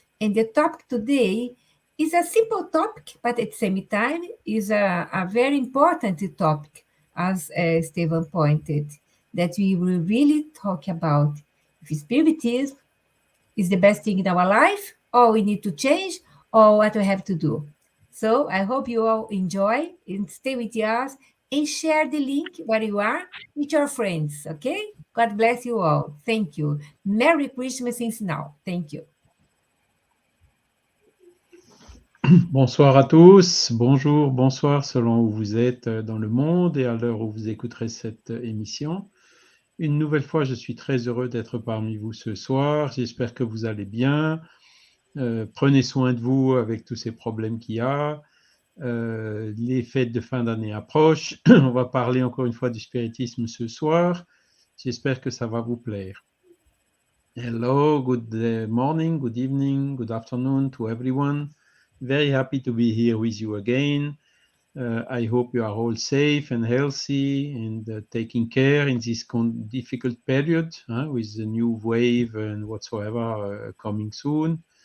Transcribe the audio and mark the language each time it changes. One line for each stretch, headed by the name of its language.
English: And the topic today is a simple topic, but at the same time is a very important topic, as Stevan pointed, that we will really talk about if Spiritism is the best thing in our life, or we need to change, or what we have to do. So I hope you all enjoy and stay with us and share the link where you are with your friends, okay? God bless you all. Thank you. Merry Christmas since now. Thank you.
French: Bonsoir à tous, bonjour, bonsoir selon où vous êtes dans le monde et à l'heure où vous écouterez cette émission. Une nouvelle fois, je suis très heureux d'être parmi vous ce soir. J'espère que vous allez bien. Prenez soin de vous avec tous ces problèmes qu'il y a. Les fêtes de fin d'année approchent. On va parler encore une fois du spiritisme ce soir. J'espère que ça va vous plaire.
English: Hello, good morning, good evening, good afternoon to everyone. Very happy to be here with you again. I hope you are all safe and healthy and taking care in this difficult period with the new wave and whatsoever coming soon.